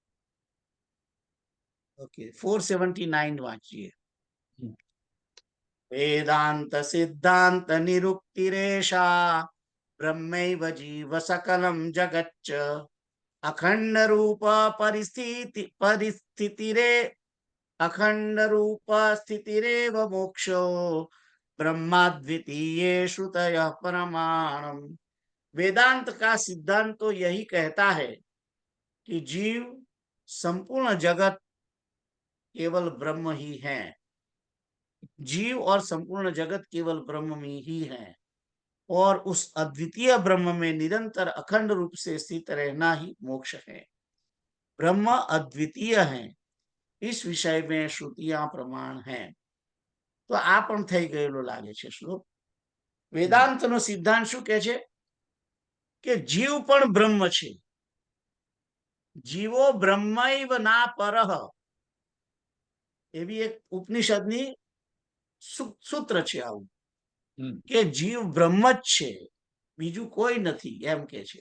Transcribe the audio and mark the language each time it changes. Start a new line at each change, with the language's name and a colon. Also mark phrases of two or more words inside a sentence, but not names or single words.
Gujarati: ઓકે, 479 વાંચીએ.
Sanskrit: વેદાંત સિદ્ધાંત નિરુક્તિરેષા બ્રહ્મૈવ જીવ સકલમ જગચ્ચ અખંડ રૂપ પરિસ્થિતિરે अखंड रूप स्थितिरेव मोक्षो ब्रह्माद्वितीये श्रुतयः परमाणम.
Hindi: वेदांत का सिद्धांत तो यही कहता है कि जीव संपूर्ण जगत केवल ब्रह्म ही है. जीव और संपूर्ण जगत केवल ब्रह्म में ही है और उस अद्वितीय ब्रह्म में निरंतर अखंड रूप से स्थित रहना ही मोक्ष है. ब्रह्म अद्वितीय है, इस विषय में श्रुतियां प्रमाण है.
Gujarati: તો આ પણ થઈ ગયેલો લાગે છે શ્લોક. વેદાંતનો સિદ્ધાંત શું કહે છે? કે જીવ પણ બ્રહ્મ છે.
Sanskrit: જીવો બ્રહ્મૈવ ના પરહ,
Gujarati: એવી એક ઉપનિષદની સૂત્ર છે આવું, કે જીવ બ્રહ્મ જ છે, બીજું કોઈ નથી એમ કે છે.